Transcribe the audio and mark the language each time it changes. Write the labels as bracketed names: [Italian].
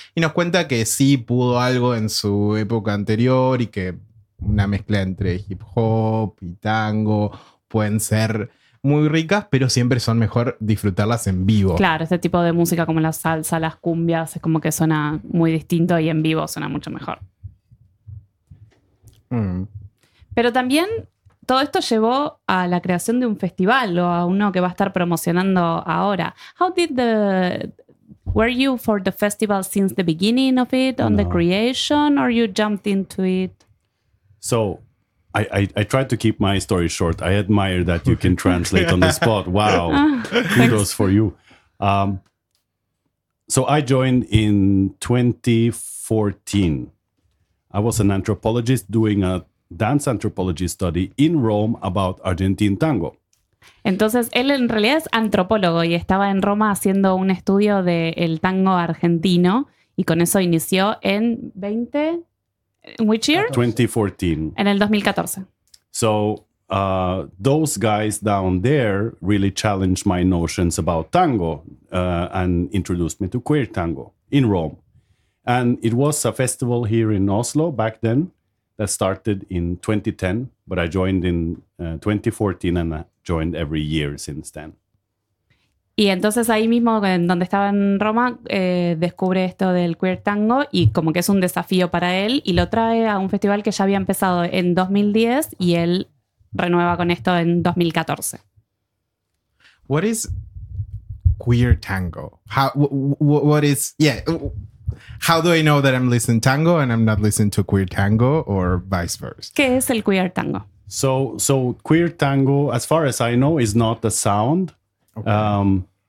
[Spanish] Y nos cuenta que sí pudo algo en su época anterior y que una mezcla entre hip hop y tango pueden ser muy ricas, pero siempre son mejor disfrutarlas en vivo. Claro, este tipo de música como la salsa, las cumbias, es como que suena muy distinto y en vivo suena mucho mejor. Pero también... todo esto llevó a la creación de un festival o a uno que va a estar promocionando ahora. [English] How did the were you for the festival since the beginning of it on the creation or you jumped into it? So I tried to keep my story short. I admire that you can translate on the spot. Wow. Kudos for you. So I joined in 2014. I was an anthropologist doing a dance anthropology study in Rome about Argentine tango. [Spanish] Entonces, él en realidad es antropólogo y estaba en Roma haciendo un estudio del tango argentino y con eso inició en 20... [English] which year? 2014. [Spanish] En el 2014. [English] So, those guys down there really challenged my notions about tango and introduced me to queer tango in Rome. And it was a festival here in Oslo back then. That started in 2010, but I joined in 2014 and joined every year since then. [Spanish] Y entonces ahí mismo, en donde estaba en Roma, descubre esto del queer tango y como que es un desafío para él y lo trae a un festival que ya había empezado en 2010 y él renueva con esto en 2014. [English] What is queer tango? How do I know that I'm listening to tango and I'm not listening to queer tango or vice versa? [Spanish] ¿Qué es el queer tango? [English] So queer tango, as far as I know, is not a sound. Okay.